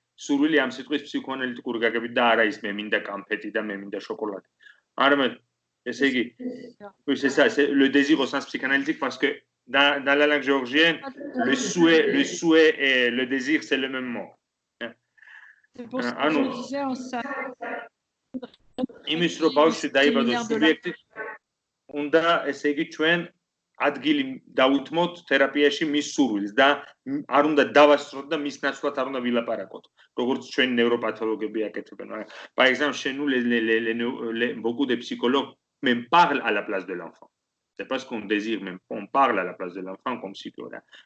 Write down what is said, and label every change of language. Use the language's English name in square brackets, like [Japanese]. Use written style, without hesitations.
[Georgian] სურვილი ამ სიტყვის ფსიქოანალიტიკური გაგებით და არა ის მე მინდა კამფეტი და მე მინდა შოკოლადი. არამედ ესე იგი, [French] c'est ça, c'est le désir au sens psychanalytique parce que dans la langue géorgienne, le souhait et le désir c'est le même mot. C'est pour ça que je disais en ça. [Georgian] იმის რომ ბავშვი დაიბადოს სუბიექტი უნდა ესე იგი ჩვენ ადგილი დაუთმოთ თერაპიაში მის სურვილს და არ უნდა დავასწროთ და მის ნაცვლად არ უნდა ვილაპარაკოთ როგორც ჩვენი ნევროპათოლოგები აკეთებენ. [French] Par exemple, chez nous beaucoup de psychologues même parlent à la place de l'enfant. C'est pas ce qu'on désire, même on parle à la place de l'enfant comme psychologue.